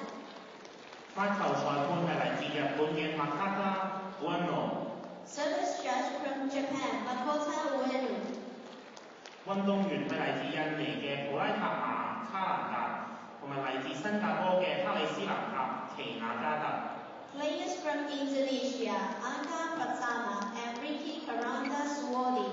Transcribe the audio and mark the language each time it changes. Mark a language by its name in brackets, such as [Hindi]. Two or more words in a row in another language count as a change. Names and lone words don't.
[Cantonese] 發球裁判係嚟自日本嘅麥卡卡古恩諾。 [English] Service judge from Japan, Makota Ueno. [Cantonese] 運動員係嚟自印尼嘅普拉塔瑪卡蘭達，同埋嚟自新加坡嘅克里斯南塔奇雅加特。 [English] Players from Indonesia, Angga Pratama and Ricky Karanda Suwadi.